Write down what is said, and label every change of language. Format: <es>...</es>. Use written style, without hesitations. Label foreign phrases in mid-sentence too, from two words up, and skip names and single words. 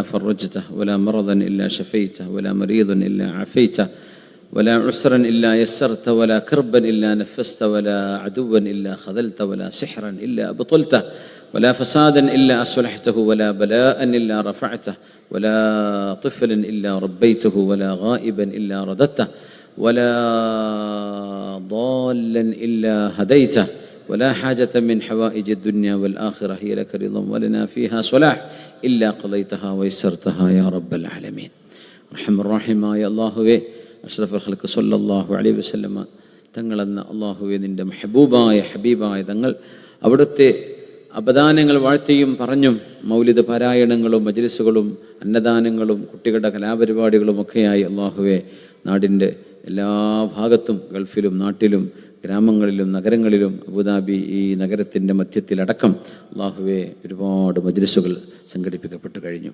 <ar>فرجته ولا مرضا إلا شفيته ولا مريضا إلا عافيته ولا عسرا إلا يسرت ولا كربا إلا نفست ولا عدوا إلا خذلت ولا سحرا إلا أبطلته ولا فسادا إلا أصلحته ولا بلاء إلا رفعته ولا طفلا إلا ربيته ولا غائبا إلا رددته ولا ضالا إلا هديته ولا حاجة من حوائج الدنيا والآخرة هي لك رضا ولنا فيها صلاح إلا قضيتها ويسرتها يا رب العالمين.</ar> <ml>റഹ്മാനായ അല്ലാഹുവേ,</ml> <ar>أشرف الخلق صلى الله عليه وسلم</ar> <ml>തങ്ങളെന്ന അല്ലാഹുവേ, നിൻ്റെ ഹബീബായ തങ്ങൾ അവിടുത്തെ അപദാനങ്ങൾ വാഴ്ത്തിയും പറഞ്ഞും മൗലിദ് പാരായണങ്ങളും മജ്ലിസുകളും അന്നദാനങ്ങളും കുട്ടികളുടെ കലാപരിപാടികളും ഒക്കെയായി അല്ലാഹുവേ നാടിൻ്റെ എല്ലാ ഭാഗത്തും, ഗൾഫിലും നാട്ടിലും ഗ്രാമങ്ങളിലും നഗരങ്ങളിലും അബുദാബി ഈ നഗരത്തിൻ്റെ മധ്യത്തിലടക്കം അല്ലാഹുവേ ഒരുപാട് മജ്ലിസുകൾ സംഘടിപ്പിക്കപ്പെട്ടു കഴിഞ്ഞു.</ml>